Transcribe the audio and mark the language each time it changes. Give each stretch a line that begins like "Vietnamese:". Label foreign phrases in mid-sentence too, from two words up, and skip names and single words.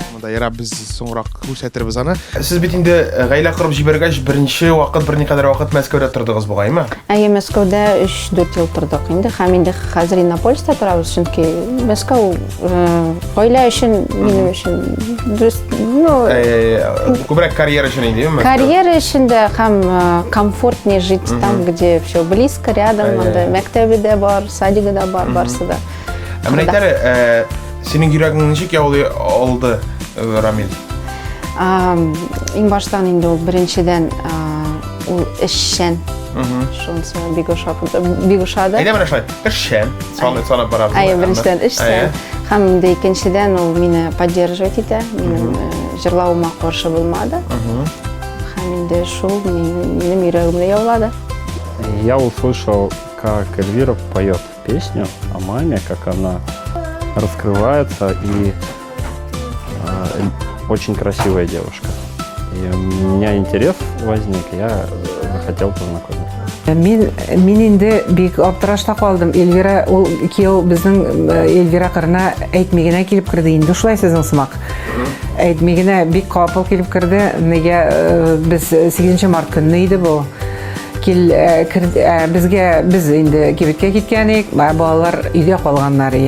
Tatar: Монда яра без соңрак күрсәтербез аны. Сез бит инде гаилә корып җибәргәч беренче вакыт, берникадәр вакыт Мәскәүдә тордыгыз бугаймы? Әйе, Мәскәүдә 3-4 ел тордык инде. Һәм инде хәзер Иннополиста торабыз, чөнки Мәскәү гаилә өчен, минем өчен дөрес, күбрәк карьера өчен инде, Мәскәү. Карьера өчен дә һәм
Russian: комфортнее жить там, где все близко, рядом,
Tatar: монда мәктәбе дә бар, садиги да бар, барсы да. Мен әйтәр, синең йөрәгең ничек алды, Рамил? Иң баштан инде ул беренчедән ул эшчән. Шунысы бик ошады. Әйдә менә шулай, эшчән, санап барабыз. Әйе, беренчедән эшчән. Һәм инде икенчедән ул мине поддерживать итә, минем җырлавыма каршы булмады. Һәм инде шул минем йөрәгемне яулады.
Russian: Я услышал, как Эльвира поет песню о маме, как она раскрывается, и очень красивая девушка. И у меня интерес возник, я захотел познакомиться.
Tatar: Мен инде бик аптырашта калдым. Эльвира, ул кияү безнең Эльвира кырына әйтмәгенә килеп керде инде, шулай сезнең сымак. Әйтмәгенә бик капыл килеп керде. Нигә без 8 март көнне иде бу. Biz indi kibetке киткәнек, балалар өйдә калганнар ие.